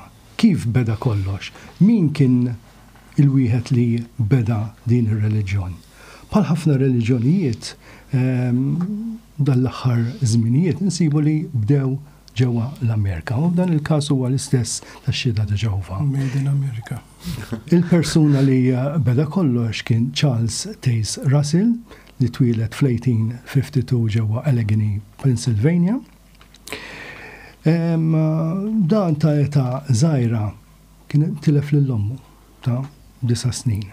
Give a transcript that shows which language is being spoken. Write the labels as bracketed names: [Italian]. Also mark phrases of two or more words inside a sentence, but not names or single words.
[Maltese] Kif beda kollox? Min kien il-wieħed li beda din ir-reliġjon? Bħal ħafna reliġjonijiet dal-aħħar żminijiet insibu li bdew ġewwa l-Amerika, u dan il-każ huwa l-istess tax-xhieda ta' Ġehovah. [English] Made in America. [Maltese] Il-persuna li beda kollox kien Charles Taze Russell li twieled fl-1852 ġewwa Allegheny, Pennsylvania. Dan ta' età żgħira kien tilef lill-ommu ta' 9 snin.